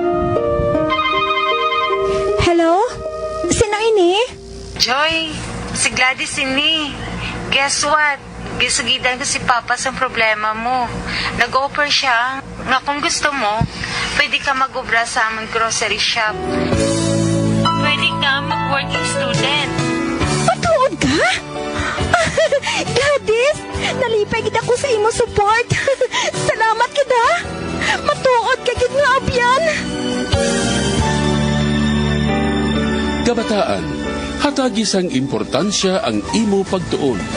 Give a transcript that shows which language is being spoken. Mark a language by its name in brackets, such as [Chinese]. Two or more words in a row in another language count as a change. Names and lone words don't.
[Hiligaynon] Hello? Sino ini? Joy, si Gladys, ini. [English] Guess what? [Hiligaynon] Gisugidan ko si Papa sa problema mo. Nag-offer siya na kung gusto mo, pwede ka mag-obra sa aming grocery shop. Pwede ka mag- [English] working student. [Hiligaynon] Patuod ka? Gladys, nalipay gid ako sa imo support. Salamat kita. Matuod ka gid nga abyan. Kabataan, hatagi sang importansya ang imo pagtuon.